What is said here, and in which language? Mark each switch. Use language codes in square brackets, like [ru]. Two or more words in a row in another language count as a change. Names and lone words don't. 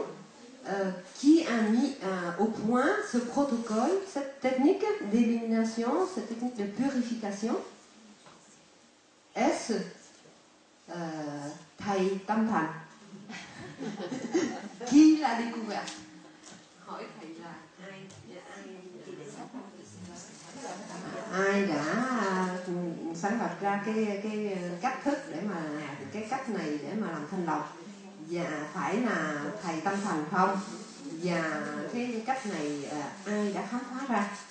[fr] Qui a mis au point ce protocole, cette technique d'élimination, cette technique de purification? Est-ce thầy Tâm Thành? Qui l'a découvert? [vi] Hỏi thầy là ai đã sáng lập ra cái cách thức để mà cái cách này để mà làm thanh lọc? Và phải là thầy Tâm Thành không? Và cái cách này ai đã khám phá ra?